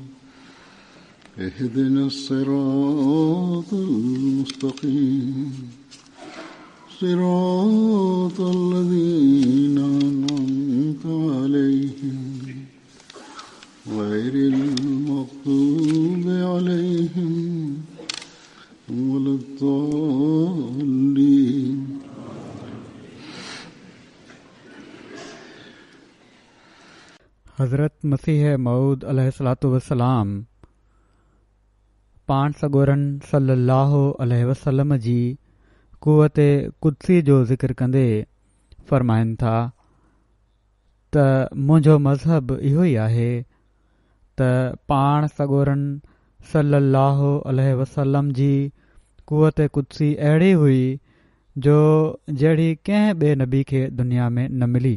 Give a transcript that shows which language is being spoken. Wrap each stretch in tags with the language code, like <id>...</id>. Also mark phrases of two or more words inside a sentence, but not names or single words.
<ar>اهدنا الصراط المستقيم صراط الذين أنعمت عليهم غير المغضوب عليهم ولا الضالين.</ar> <sd>हज़रत मसीह मऊद</sd> <ar>عليه الصلاة والسلام</ar> <sd>पाण सॻोरन</sd> <ar>صلى الله عليه وسلم</ar> <sd>जी क़ुव्वते क़ुदसी जो ज़िक्र कंदे फ़रमाइनि था त मुंहिंजो मज़हब इहो ई आहे त पाण सॻोरन</sd> <ar>صلى الله عليه وسلم</ar> <sd>जी क़ुव्वते क़ुदसी अहिड़ी हुई जो जहिड़ी कंहिं ॿिए नबी खे दुनिया में न मिली.</sd>